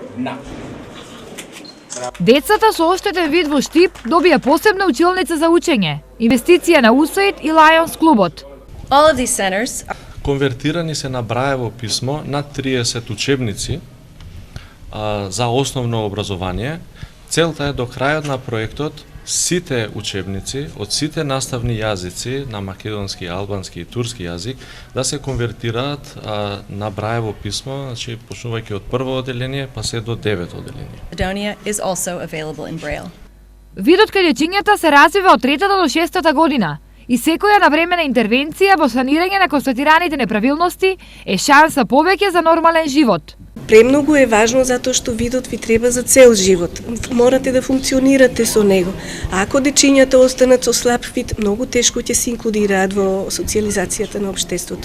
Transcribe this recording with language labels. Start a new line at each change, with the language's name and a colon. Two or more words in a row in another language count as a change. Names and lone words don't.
Macedonian: Децата со оштетен вид во Штип добија посебна училница за учење, инвестиција на USAID и Lions клубот.
English: All of these centers
Macedonian: Конвертирани се на Браево писмо на 30 учебници за основно образование. Целта е до крајот на проектот сите учебници од сите наставни јазици на македонски, албански и турски јазик да се конвертираат на Браево писмо, значи почнувајќи од прво оделение па се до 9 оделение.
English: Macedonia is also available in Braille.
Macedonian: Видот кај дечињата се развива од 3-та до 6-та година и секоја навремена интервенција во санирање на констатираните неправилности е шанса повеќе за нормален живот. Премногу е важно затоа што видот ви треба за цел живот. Морате да функционирате со него. А ако дечињата останат со слаб вид, многу тешко ќе се инклудираат во социјализацијата на општеството.